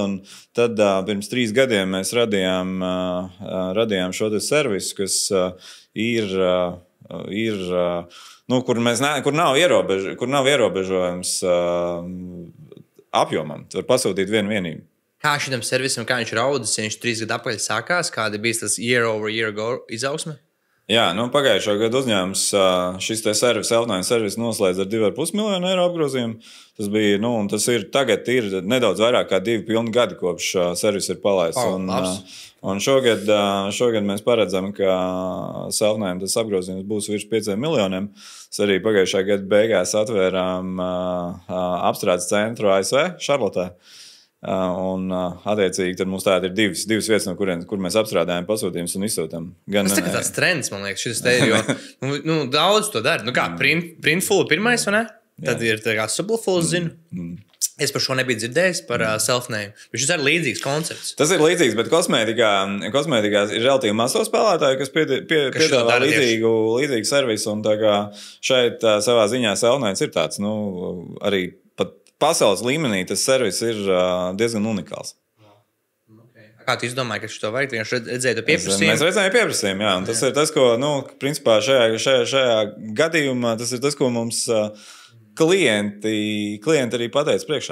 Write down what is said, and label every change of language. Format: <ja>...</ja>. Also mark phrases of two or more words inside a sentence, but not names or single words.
<lv>Un tad pirms 3 gadiem mēs radījām šo te servisu, kas kur nav ierobežojums apjomam. Tu var pasūtīt vienu vienību. Kā šitam servisam, kā viņš raudas, ja viņš 3 gadu atpakaļ sākās, kāda bija tas year-over-year izaugsme? Jā, pagājušā gada uzņēmums šis te servis noslēdz ar 2,5 miljonu eiro apgrozījumu. Tas bija, tagad ir nedaudz vairāk kā 2 pilni gadi, kopš servis ir palaists. Un šogad mēs paredzam, ka selfname tas apgrozījums būs virs 5 miljoniem. Mēs arī pagājušā gada beigās atvērām apstrādes centru ASV, Šarlotē. Un attiecīgi tad mums tāda ir divas vietas, no kur mēs apstrādājam pasūtījumus un izsūtam. Tas ir tāds trends, man liekas, šis te ir, jo daudz to dara. Kā Printful pirmais, vai ne? Tad ir tā kā Subleful, zinu. Es par šo nebiju dzirdējis, par self-name. Šis ir līdzīgs koncepts. Tas ir līdzīgs, bet kosmētikā ir relatīvi mazo spēlētāju, kas piedāvā līdzīgu servisu. Un tā kā šeit savā ziņā self-name ir tāds, arī pat pasaules līmenī tas servis ir diezgan unikāls. Kā tu izdomāji, ka šo vajag? Vienkārši redzēju to pieprasījumu? Mēs redzējām pieprasījumu, jā. Un tas ir tas, ko, principā šajā gadījumā, tas ir tas, ko mums klienti arī pateica priekšā.</lv>